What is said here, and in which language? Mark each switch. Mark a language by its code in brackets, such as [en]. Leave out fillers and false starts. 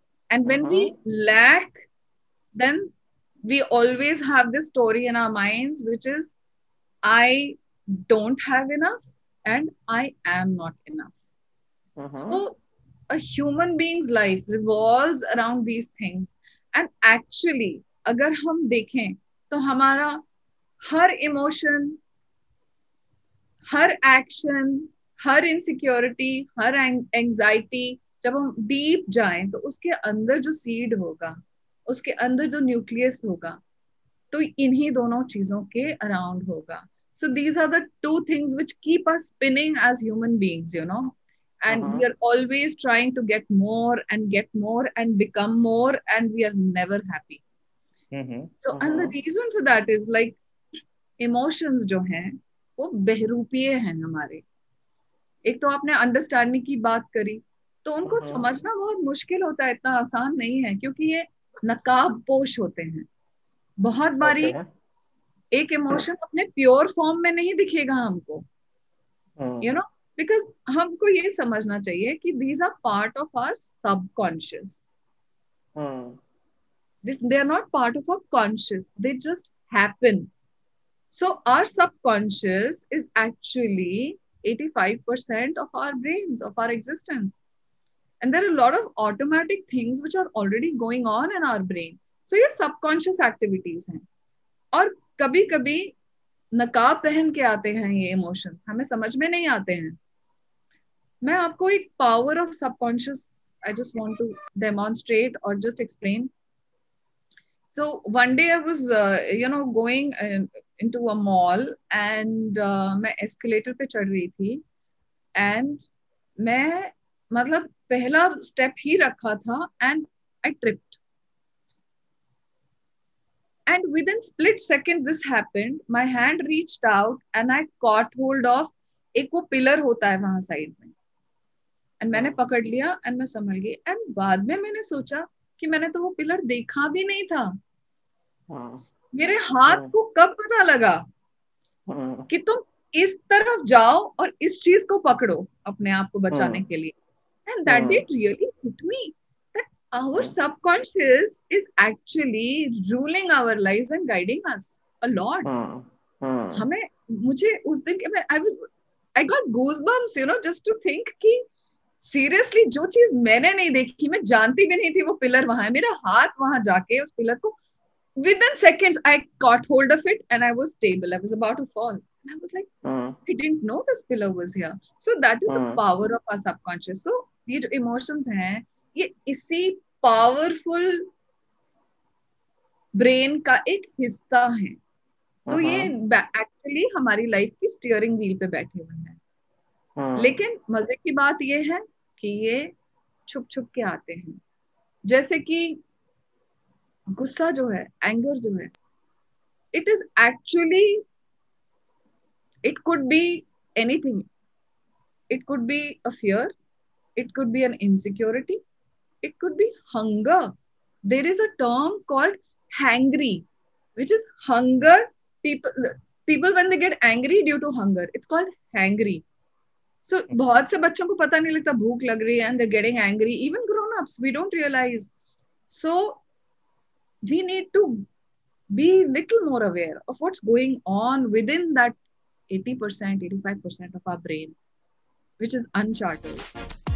[en] And when we lack, then we always have this story in our minds, which is, I don't have enough and I am not enough. So a human being's life revolves around these things. And actually, [hi] अगर हम देखें तो हमारा हर emotion, हर action, हर insecurity, हर anxiety, जब हम deep जाएं तो उसके अंदर जो सीड होगा, उसके अंदर जो न्यूक्लियस होगा, तो इन्हीं दोनों चीजों के अराउंड होगा. [en] So these are the two things which keep us spinning as human beings, you know, and we are always trying to get more and become more, and we are never happy. So and the reason for that is like emotions [hi] जो हैं वो बहरूपीय हैं हमारे. एक तो आपने understanding की बात करी, तो उनको समझना बहुत मुश्किल होता है, इतना आसान नहीं है, क्योंकि ये नकाबपोश होते हैं. बहुत बारी एक इमोशन अपने प्योर फॉर्म में नहीं दिखेगा हमको, [en] You know, because हमको ये समझना चाहिए कि these are part of our subconscious. They are not part of our conscious, they just happen. So our subconscious is actually 85% of our brains, of our existence. And there are a lot of automatic things which are already going on in our brain. [hi] So ये subconscious activities हैं. और कभी कभी नकाब पहन के आते हैं ये emotions, हमें समझ में नहीं आते हैं. मैं आपको एक [en] power of subconscious I just want to demonstrate or just explain. So one day I was, going into a mall and [hi] मैं escalator पे चढ़ रही थी [en] and [hi] मैं मतलब पहला step ही रखा था [en] and I tripped. And within split second this happened. My hand reached out and I caught hold of [hi] एक वो pillar होता है वहां साइड में, [en] and [hi] मैंने पकड़ लिया [en] and [hi] मैं संभल गई. And बाद में मैंने सोचा कि मैंने तो वो पिलर देखा भी नहीं था. मेरे हाथ को कब पता लगा कि तुम इस तरफ जाओ और इस चीज को पकड़ो अपने आप को बचाने के लिए. [en] And that did really hit me that our subconscious is actually ruling our lives and guiding us a lot. [hi] हमें मुझे उस दिन [en] I got goosebumps, just to think [hi] कि सीरियसली जो चीज मैंने नहीं देखी, मैं जानती भी नहीं थी वो पिलर वहां है, मेरा हाथ वहां जाके उस पिलर को [en] within seconds I caught hold of it and I was stable. I was about to fall and I was like, I didn't know this pillar was here. So that is the power of our subconscious. [hi] So ये जो emotions हैं ये इसी powerful brain का एक हिस्सा है. तो ये actually हमारी लाइफ की स्टीयरिंग व्हील पे बैठे हुए हैं. लेकिन मजे की बात ये है कि ये छुप छुप के आते हैं. जैसे कि गुस्सा जो है, एंगर जो है, [en] It is actually, it could be anything. It could be a fear, it could be an insecurity, it could be hunger. There is a term called hangry which is hunger. People when they get angry due to hunger, it's called hangry. [hi] So बहुत से बच्चों को पता नहीं लगता भूख लग रही है [en] and they're getting angry. Even grown-ups, we don't realize. So we need to be little more aware of what's going on within that 80%, 85% of our brain, which is uncharted.